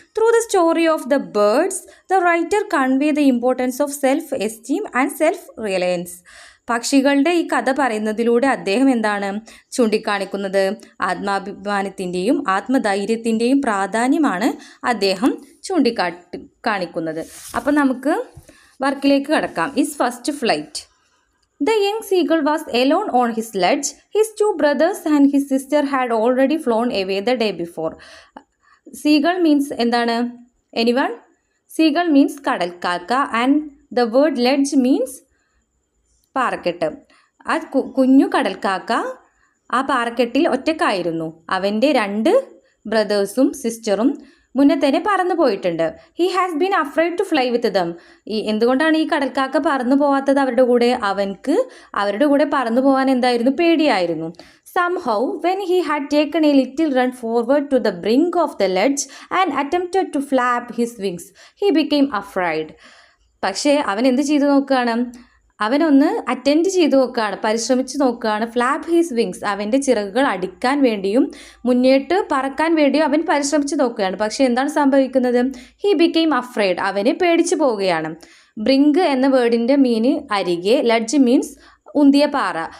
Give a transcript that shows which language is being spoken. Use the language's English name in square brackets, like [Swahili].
[English] Through the story of the birds the writer convey the importance of self esteem and self reliance. [Malayalam] പക്ഷികളുടെ ഈ കഥ പറയുന്നതിലൂടെ അദ്ദേഹം എന്താണ് ചൂണ്ടിക്കാണിക്കുന്നത്? ആത്മാഭിമാനത്തിൻ്റെയും ആത്മധൈര്യത്തിൻ്റെയും പ്രാധാന്യമാണ് അദ്ദേഹം കാണിക്കുന്നത്. അപ്പം നമുക്ക് വർക്കിലേക്ക് കടക്കാം. His first flight. [English] The young seagull was alone on his sledge. His two brothers and his sister had already flown away the day before. Seagull means [Malayalam] എന്താണ്? [English] Anyone? Seagull means കടൽക്കാക്ക and the word ledge means പാറക്കെട്ട്. [Malayalam] ആ കുഞ്ഞു കടൽക്കാക്ക ആ പാറക്കെട്ടിൽ ഒറ്റക്കായിരുന്നു. അവൻ്റെ രണ്ട് ബ്രദേഴ്സും സിസ്റ്ററും മുന്നേ തന്നെ പറന്നു പോയിട്ടുണ്ട്. [English] He has been afraid to fly with them. [Malayalam] എന്തുകൊണ്ടാണ് ഈ കടൽക്കാക്ക പറന്നു പോവാത്തത് അവരുടെ കൂടെ? അവൻക്ക് അവരുടെ കൂടെ പറന്നു പോകാൻ എന്തായിരുന്നു? പേടിയായിരുന്നു. [English] Somehow, when he had taken a little run forward to the brink of the ledge and attempted to flap his wings, he became afraid. [Malayalam] പക്ഷേ അവൻ എന്ത് ചെയ്തു നോക്കുകയാണ്? അവനൊന്ന് അറ്റൻഡ് ചെയ്ത് നോക്കുകയാണ്, പരിശ്രമിച്ച് നോക്കുകയാണ്. [English] flap his wings, [Malayalam] അവൻ്റെ ചിറകുകൾ അടിക്കാൻ വേണ്ടിയും മുന്നേട്ട് പറക്കാൻ വേണ്ടിയും അവൻ പരിശ്രമിച്ച് നോക്കുകയാണ്. പക്ഷേ എന്താണ് സംഭവിക്കുന്നത്? [English] he became afraid, [Malayalam] അവന് പേടിച്ചു പോവുകയാണ്. ബ്രിങ്ക് എന്ന വേർഡിൻ്റെ മീന് അരികെ, ലഡ്ജ് മീൻസ് ഉന്തിയ പാറ.